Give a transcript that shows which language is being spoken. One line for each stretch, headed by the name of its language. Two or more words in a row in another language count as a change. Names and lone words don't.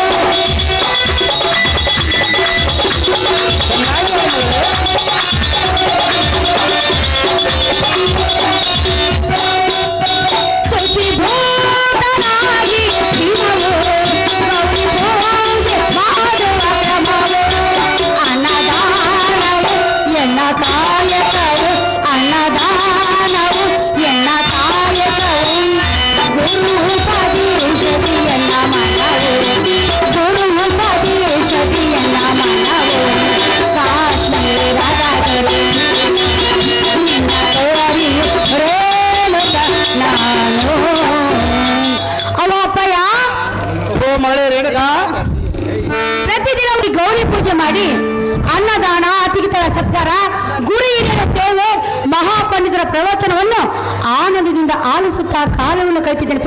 Kannada: ಶುಚಿ ಭೂತರಾಗಿ ದಿನವೋ ಗೌರಿ ಪೂಜೆ ಮಾಡುವ ಕ್ರಮವೋ. ಅನ್ನದಾನವು ಎನ್ನ ಕಾಯಕವು, ಅನ್ನದಾನವು ಎನ್ನ ಕಾಯಕವು. ಗುರುಪದೇಶದಿ ಎನ್ನ ಮನವು, ಗುರುಪದೇಶದಿ ಎನ್ನ ಮನವು. ಕಾಶ್ಮೀರದ ಗರಿ ನಿನ್ನ ತೋರಿ ರೇಣುಕ ನಾನು. ಅವ ಅಪ್ಪಯ್ಯ, ಓ ಮಗಳೇ ರೇಣುಕಾ, ಪ್ರತಿದಿನ ಅವ್ರಿಗೆ ಗೌರಿ ಪೂಜೆ ಮಾಡಿ ಅನ್ನದಾನ, ಅತಿಥಿಗಳ ಸತ್ಕಾರ, ಗುರು ಹಿರಿಯರ ಸೇವೆ, ಮಹಾಪಂಡಿತರ ಪ್ರವಚನವನ್ನು ಆನಂದದಿಂದ ಆಲಿಸುತ್ತಾ ಕಾಲವನ್ನು ಕಳೆದಿದ್ದೇನೆ.